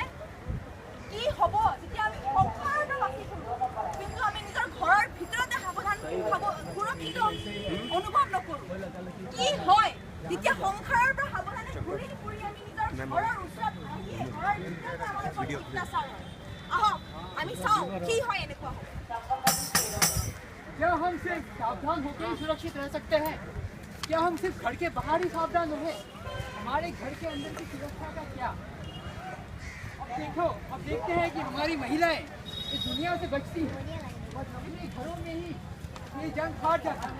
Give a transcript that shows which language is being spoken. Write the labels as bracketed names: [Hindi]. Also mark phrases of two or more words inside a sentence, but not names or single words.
[Assamese] কি হ'ব যেতিয়া আমি সংসাৰতে বাছি ফুৰোঁ, কিন্তু আমি নিজৰ ঘৰৰ ভিতৰতে সুৰক্ষিত অনুভৱ নকৰোঁ? কি হয় যেতিয়া সংসাৰৰ পৰা সাৱধানে ঘূৰি ফুৰি আমি নিজৰ ঘৰৰ ওচৰত আহিয়ে ঘৰৰ ভিতৰতে আমাৰ ওপৰত অত্যাচাৰ হয়? আহক আমি চাওঁ কি হয় এনেকুৱা হয়। [Hindi] क्या हम सिर्फ सावधान होकर ही सुरक्षित रह सकते हैं? क्या हम सिर्फ घर के बाहर ही सावधान रहे? हमारे घर के अंदर की सुरक्षा का क्या? अब देखते हैं कि हमारी महिलाएं इस दुनिया से बचती हैं और अपने घरों में ही ये जंग हार जाती है।